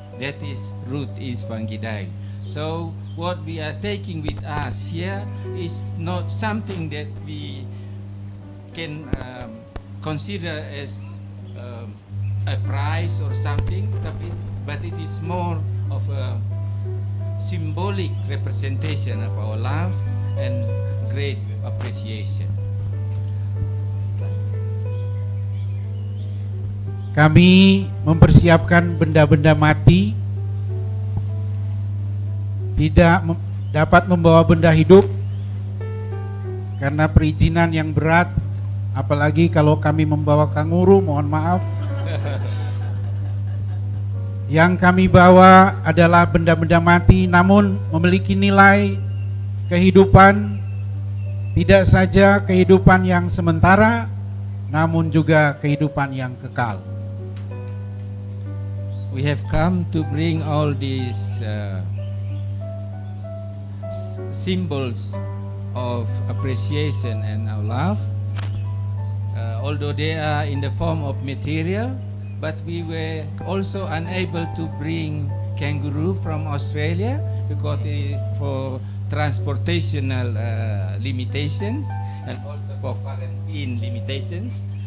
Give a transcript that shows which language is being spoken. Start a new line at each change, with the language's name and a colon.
English: That is Ruth is Fanggidai. So what we are taking with us here is not something that we can consider as a prize or something, but it is more of a symbolic representation of our love and great appreciation.
Indonesian: kami mempersiapkan benda-benda mati, tidak dapat membawa benda hidup karena perizinan yang berat, apalagi kalau kami membawa kanguru, mohon maaf. Yang kami bawa adalah benda-benda mati namun memiliki nilai kehidupan, tidak saja kehidupan yang sementara namun juga kehidupan yang kekal.
English: We have come to bring all these symbols of appreciation and our love although they are in the form of material, but we were also unable to bring kangaroo from Australia because for transportational limitations and also for quarantine limitations.